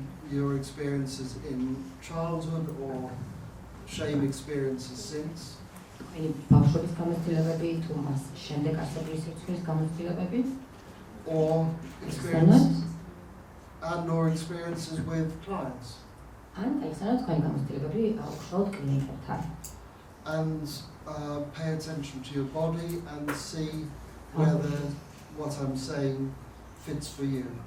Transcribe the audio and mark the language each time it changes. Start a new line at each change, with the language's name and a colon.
English: Your experiences in childhood or shame experiences since.
Georgian: თქვენი ბავშვობის გამოცდილებები, თუ მას შემდეგ არსებული სიცხვის გამოცდილებები.
English: Or experiences and/or experiences with clients.
Georgian: ან ესაა თქვენი გამოცდილებები უშუალოდ კლიენტებთან.
English: And pay attention to your body and see whether what I'm saying fits for you.